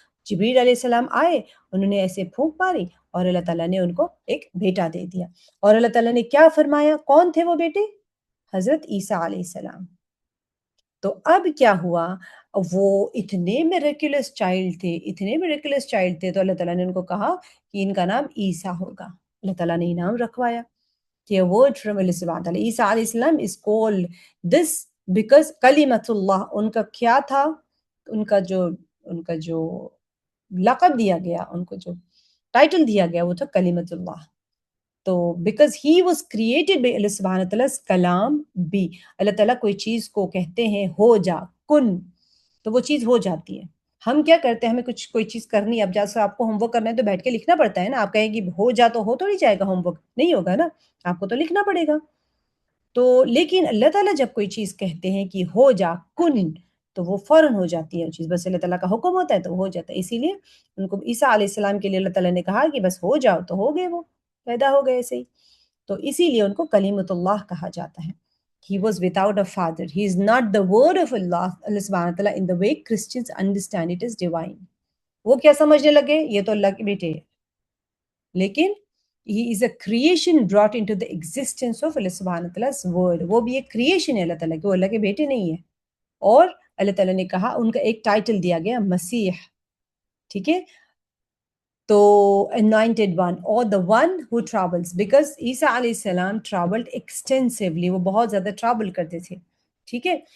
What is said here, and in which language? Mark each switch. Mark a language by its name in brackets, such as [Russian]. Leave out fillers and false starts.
[Urdu] جبریل علیہ السلام آئے، انہوں نے ایسے پھونک ماری اور اللہ تعالیٰ نے ان کو ایک بیٹا دے دیا. اور اللہ تعالیٰ نے کیا فرمایا؟ کون تھے وہ بیٹے؟ حضرت عیسیٰ علیہ السلام. تو اب کیا ہوا؟ وہ اتنے میریکولس چائلڈ تھے، اتنے میریکولس چائلڈ تھے، تو اللہ تعالیٰ نے ان کو کہا کہ ان کا نام عیسیٰ ہوگا. اللہ تعالیٰ نے انعام رکھوایا کہ [English] a word from Allah subhanahu wa ta'ala. [Urdu] عیسیٰ علیہ السلام [English] is called this because [Urdu] کلیمت اللہ، ان کا کیا تھا؟ ان کا جو لقب دیا گیا، ان کو جو ٹائٹل دیا گیا وہ تھا کلیمت اللہ. [English] تو because he was created by اللہ سبحانہ تعالیٰ، [Urdu] کلام بھی. اللہ تعالیٰ کوئی چیز کو کہتے ہیں ہو جا، کن، تو وہ چیز ہو جاتی ہے. ہم کیا کرتے ہیں؟ ہمیں کوئی چیز کرنی ہے، اب جیسے آپ کو ہوم ورک کرنا ہے تو بیٹھ کے لکھنا پڑتا ہے نا. آپ کہیں گی ہو جا تو ہو تھوڑی جائے گا ہوم ورک، نہیں ہوگا نا، آپ کو تو لکھنا پڑے گا. تو لیکن اللہ تعالیٰ جب کوئی چیز کہتے ہیں کہ ہو جا، کن، تو وہ فوراً ہو جاتی ہے وہ چیز، بس اللہ تعالیٰ کا حکم ہوتا ہے تو ہو جاتا ہے. اسی لیے ان کو عیسیٰ علیہ السلام کے لیے اللہ تعالیٰ نے کہا کہ بس ہو جاؤ، تو ہو گئے، وہ پیدا ہو گئے ایسے ہی. تو اسی لیے ان کو کلیمت اللہ کہا جاتا ہے. [English] He was without a father. He is not the word of Allah, Allah subhanahu wa ta'ala, in the way Christians understand it as divine. [Urdu] وہ کیا سمجھنے لگے؟ یہ تو اللہ کے بیٹے ہے، لیکن [English] he is a creation brought into the existence of Allah subhanahu wa ta'ala's word. [Urdu] وہ بھی ایک کریشن ہے اللہ تعالیٰ کی، وہ اللہ کے بیٹے نہیں ہے. اور اللہ تعالیٰ نے کہا، ان کا ایک ٹائٹل دیا گیا مسیح، ٹھیک ہے. [English] تو anointed one or the one who travels, because عیسیٰ علیہ السلام traveled extensively، [Urdu] وہ بہت زیادہ travel کرتے تھے، ٹھیک ہے.